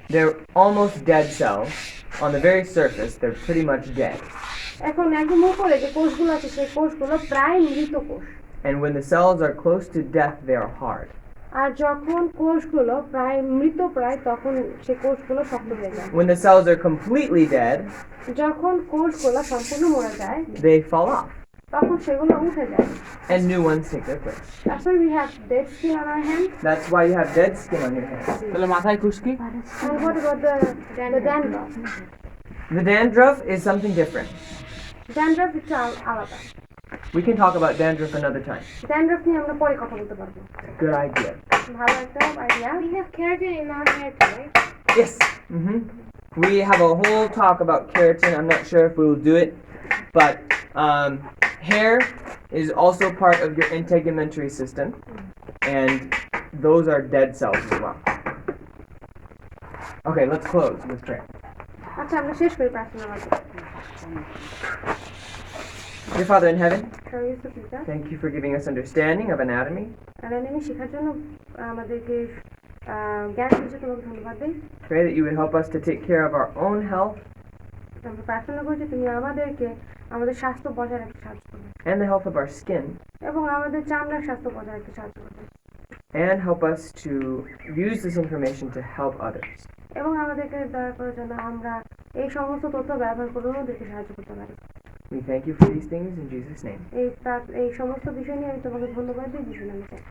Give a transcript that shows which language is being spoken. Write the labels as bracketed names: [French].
[English] They're almost dead cells. On the very surface, they're pretty much dead. [Bangla] এখন একদম উপরে যে কোষগুলো আছে সেই কোষগুলো প্রায় মৃত কোষ। [English] And when the cells are close to death, they are hard. [Bangla] আর যখন কোষগুলো প্রায় মৃতপ্রায় তখন সে কোষগুলো শক্ত হয়ে যায়। [English] When the cells are completely dead, [Bangla] যখন কোষগুলো সম্পূর্ণ মরে যায় [English] they fall off [Bangla] তখন সেগুলো উঠে যায়। [English] and new ones take their place. That's why we have dead skin on our hands. That's why you have dead skin on your hands. [Bangla] তাহলে মাথায় খুশকি? [English] And what about the dandruff? The dandruff is something different. [Bangla] Dandruff একটু আলাদা। [English] We can talk about dandruff another time. [Bangla] Dandruff নিয়ে আমরা পরে কথা বলতে পারবো। [English] Good idea. [Bangla] ভালো একটা idea. [English] We have keratin in our hair too, right? Yes. We have a whole talk about keratin. I'm not sure if we will do it, but hair is also part of your integumentary system, and those are dead cells as well. Okay, let's close with prayer. [Bangla] আচ্ছা আমরা শেষ করি প্রার্থনা মাধ্যমে। [English] Dear Father in heaven, [Bangla] পিতা [English] thank you for giving us understanding of anatomy. [Bangla] Anatomy শেখার জন্য আমাদেরকে জ্ঞান দিয়েছে, তোমাকে ধন্যবাদ দিই। [English] Pray that you would help us to take care of our own health [Bangla] আমরা প্রার্থনা করছি তুমি আমাদেরকে আমাদের স্বাস্থ্য বজায় রাখতে সাহায্য করবে [English] and the health of our skin, [Bangla] এবং আমাদের চামড়ার স্বাস্থ্য বজায় রাখতে সাহায্য করবে [English] and help us to use this information to help others. [Bangla] এবং আমাদেরকে দয়া করে যেন আমরা এই সমস্ত তথ্য ব্যবহার করে ওদেরকে সাহায্য করতে পারি। [English] We thank you for these things in Jesus' name. [Bangla] এই সমস্ত বিষয় নিয়ে আমি তোমাকে ধন্যবাদ দিই যিশুর নামে।